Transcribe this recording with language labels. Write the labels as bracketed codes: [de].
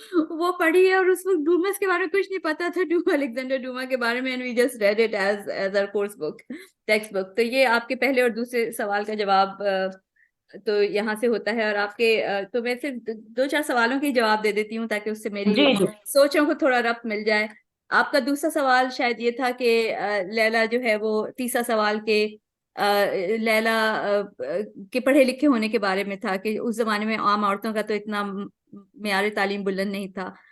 [ur] وہ پڑھی ہے، اور اس وقت ڈومس کے بارے میں کچھ نہیں پتا تھا، الیگزینڈر ڈوما کے بارے میں. [en] we just read it as our course book, text book. [ur] تو یہ آپ کے پہلے اور دوسرے سوال کا جواب تو یہاں سے ہوتا ہے. اور آپ کے تو میں صرف 2-4 سوالوں کے جواب دے دیتی ہوں تاکہ اس سے میری سوچوں کو تھوڑا ربط مل جائے. آپ کا دوسرا سوال شاید یہ تھا کہ لیلا جو ہے وہ، تیسرا سوال کہ لیلا کے پڑھے لکھے ہونے کے بارے میں تھا، کہ اس زمانے میں عام عورتوں کا تو اتنا معیار تعلیم بلند نہیں تھا.